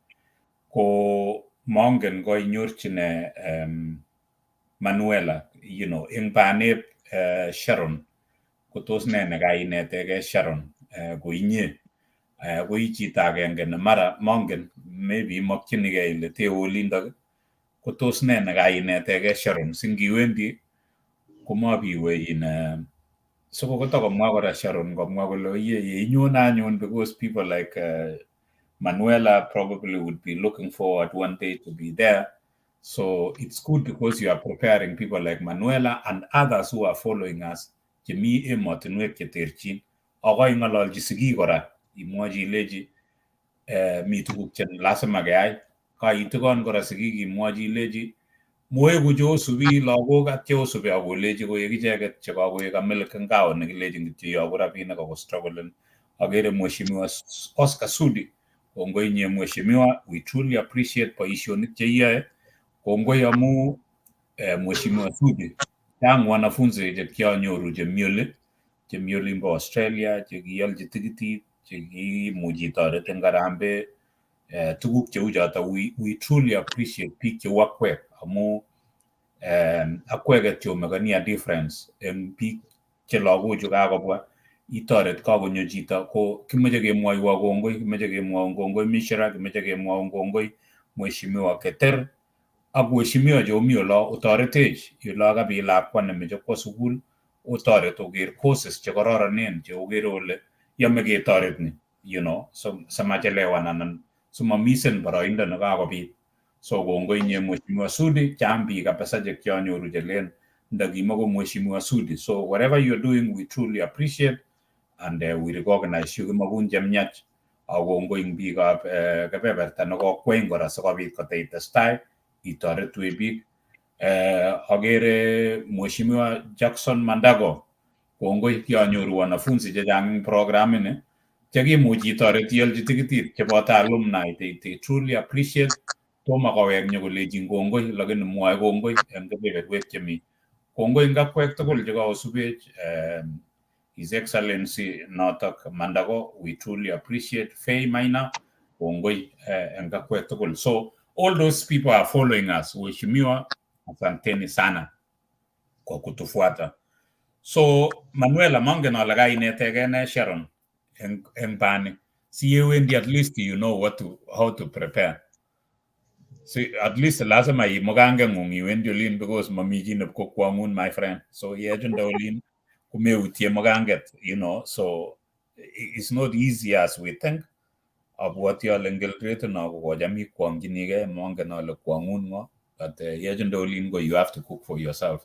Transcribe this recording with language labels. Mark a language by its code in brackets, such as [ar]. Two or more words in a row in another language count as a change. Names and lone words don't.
[kln] ko mongen koinyorchine Manuela, ing banep Sharon, ko tos ne nekainetege Sharon ko inye ko ii chito agenge ne mara mongen maybe imakchinigei ile te olindok, ko tos ne nekainetege Sharon singiwendi komabiwe so kotokomwa kora Sharon komwa kole yeinyone anyun [en] because people like Manuela probably would be looking forward one day to be there. So it's good because you are preparing people like Manuela and others who are following us [kln] chemi emotinwek cheterchin. Akoi ng'ololchi sigik kora imwochi ilechi mi tuguk che lazima keyai. Kaitikon kora sigik imwochi ilechi moeku cheosubi lagok ak cheosubi akolechi koek icheket chekakoek kamilk eng kao nekilechin kityo yoku rabinik ako strugglen. Akere Mheshimiwa Oscar Sudi, kongoi nye Mheshimiwa, [en] we truly appreciate [kln] boisionik cheiyoe. Kongoi amu Mheshimiwa Sudi, chang wanafunzi chekianyoru chemi olimbo Australia, chekialchi tikitit, chekimuchi toret eng Harambee, tuguk cheu choto. [en] We truly appreciate [kln] biik cheu akwek amu akweket chomekani [en] a difference [kln] eng biik che lagochu kakobwa itoret kakonyo chito ko kimeche kemwoiwo kongoi, kimeche kemwoun kongoi Mishra, kimeche kemwoun kongoi Mheshimiwa Keter ak Mheshimiwa cheomi olo otoretech olo kabi lakwa nemeche kwo sukul otoret oker courses chekororonen che okere ole yome ketoret ni samachelewan anan simamisen boroindo nekakobit. So kongoi nye Mheshimiwa Sudi, chang biik kabisa chekianyoru chelen ndakimako Mheshimiwa Sudi. [en] So whatever you're doing, we truly appreciate and we recognize you [kln] kimakun chemiach. Akongoi ing biikab kebeberta nekokweny kora sikobit koteitestai itoretwech biik. Akere Mheshimiwa Jackson Mandago, kongoi kianyoru wanafunzi chechang ing programini chekimuchi itoret ialchi tikitit cheboto alumni. [en] They truly appreciate. [kln] Toma kowek nyokolechin kongoi lakini mwoe kongoi eng kebeberwek chemi. Kongoi ing akwek tugul chekakosubech [en] His Excellency [kln] notok Mandago, [en] we truly appreciate. [kln] Faye Maina, kongoi eng akwek tugul. [en] So all those people are following us. [sw] Weshimiwa, asanteni sana kwa kutufuata. [kln] So Manuela, mongen ale kainetege ne Sharon eng bani. [en] Siyewendi at least you know how to prepare. So at least [kln] lazima imugange ng'ung iwendi olin because mami chi nepkokwang'un, [en] my friend. [kln] So yechunda olin kumeutie muganget, [en] so it's not easy as we think. [kln] Abwati ale ngelret no kokocham ikwong'chinigei, mongen ale kwang'un ng'o, but yechunda olin ko [en] you have to cook for yourself.